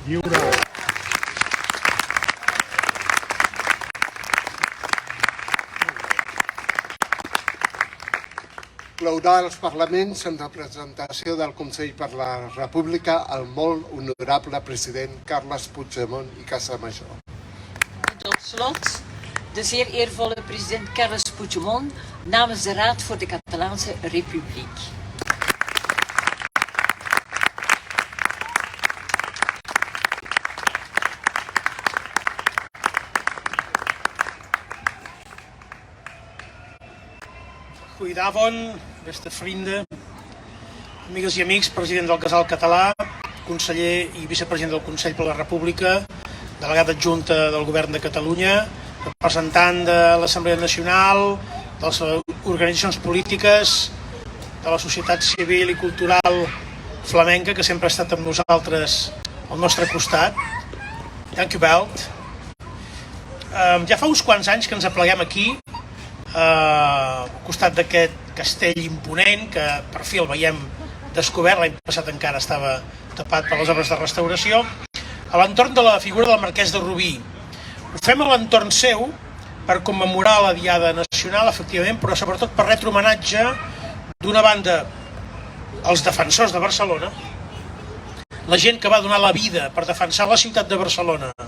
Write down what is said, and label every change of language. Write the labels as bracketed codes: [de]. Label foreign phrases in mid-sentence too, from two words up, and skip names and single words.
[ca] Claurar els parlaments en representació del Consell per la República el molt honorable president Carles Puigdemont i Casamajor. [nl] Tot slot, de zeer eervolle president Carles Puigdemont namens de Raad voor de Catalaanse Republiek. Goedenavond, beste vrienden, [ca] amigues i amics, president del Casal Català, conseller i vicepresident del Consell per la República, delegat adjunta del Govern de Catalunya, representant de l'Assemblea Nacional, de les organitzacions polítiques, de la societat civil i cultural flamenca, que sempre ha estat amb nosaltres al nostre costat. [nl] Dank u wel. [ca] Ja fa uns quants anys que ens apleguem aquí, al costat d'aquest castell imponent que per fi el veiem descobert, l'any passat encara estava tapat per les obres de restauració, a l'entorn de la figura del marquès de Rubí. Ho fem a l'entorn seu per commemorar la Diada Nacional, efectivament, però sobretot per retre homenatge d'una banda als defensors de Barcelona, la gent que va donar la vida per defensar la ciutat de Barcelona,